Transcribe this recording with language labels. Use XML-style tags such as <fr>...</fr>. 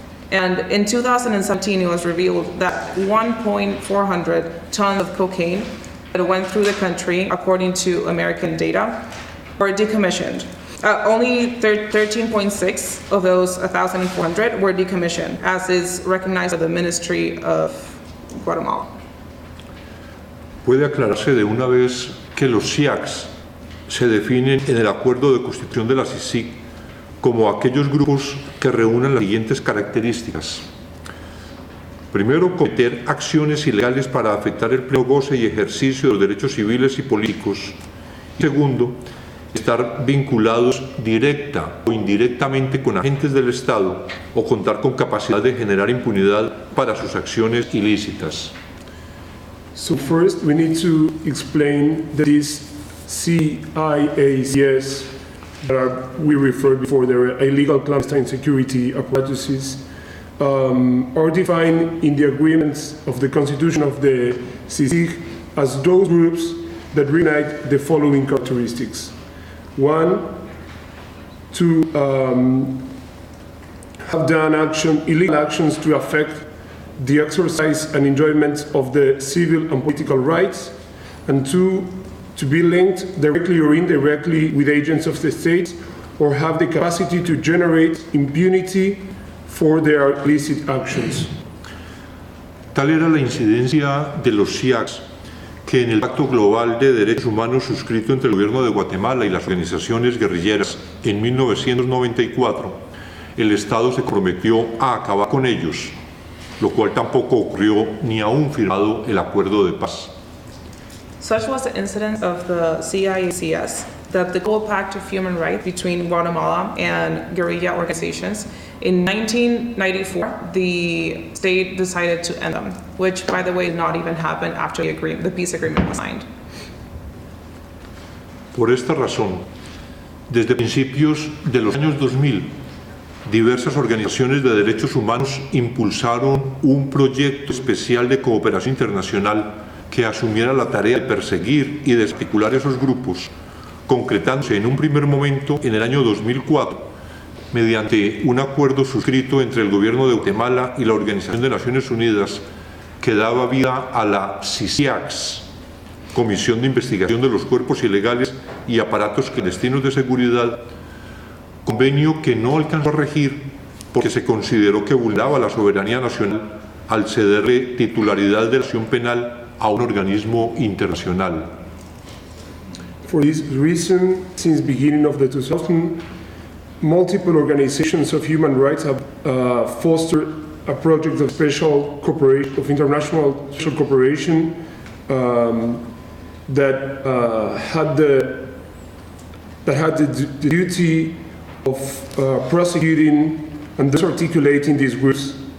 <en>And in 2017, it was revealed that 1,400 tons of cocaine that went through the country, according to American data, were decommissioned. Only 13.6 of those 1,400 were decommissioned, as is recognized by the Ministry of Guatemala.</en> <es>Puede aclararse de una vez que los SIACs se definen en el acuerdo de constitución de la CICIG como aquellos grupos que reúnan las siguientes características. Primero, cometer acciones ilegales para afectar el pleno goce y ejercicio de los derechos civiles y políticos. Y segundo, estar vinculados directa o indirectamente con agentes del Estado o contar con capacidad de generar impunidad para sus acciones ilícitas.</es> <en>So first, we need to explain that these CIACS that we referred before, they're illegal clandestine security apparatuses, are defined in the agreements of the Constitution of the CICIG as those groups that reunite the following characteristics. One, to have done illegal actions to affect the exercise and enjoyment of the civil and political rights, and two, to be linked directly or indirectly with agents of the state or have the capacity to generate impunity for their illicit actions.</en> <es>Tal era la incidencia de los SIACs que en el Pacto Global de Derechos Humanos suscrito entre el Gobierno de Guatemala y las organizaciones guerrilleras en 1994, el Estado se comprometió a acabar con ellos, lo cual tampoco ocurrió ni aún firmado el acuerdo de paz.</es> <en>Such was the incidence of the CIACS, that the Global Pact of Human Rights between Guatemala and guerrilla organizations. In 1994, the state decided to end them, which, by the way, did not even happen after the peace agreement was signed.</en> <es>Por esta razón, desde principios de los años 2000, diversas organizaciones de derechos humanos impulsaron un proyecto especial de cooperación internacional que asumiera la tarea de perseguir y desarticular esos grupos, concretándose en un primer momento en el año 2004 mediante un acuerdo suscrito entre el Gobierno de Guatemala y la Organización de Naciones Unidas que daba vida a la CICIACS, Comisión de Investigación de los Cuerpos Ilegales y Aparatos Clandestinos de Seguridad, convenio que no alcanzó a regir porque se consideró que vulneraba la soberanía nacional al cederle titularidad de la acción penal a un organismo internacional.</es> <en>For this reason, since beginning of the 2000s, multiple organizations of human rights have fostered a project of special cooperation, of international special cooperation that had the duty of prosecuting and thus articulating these groups,</en>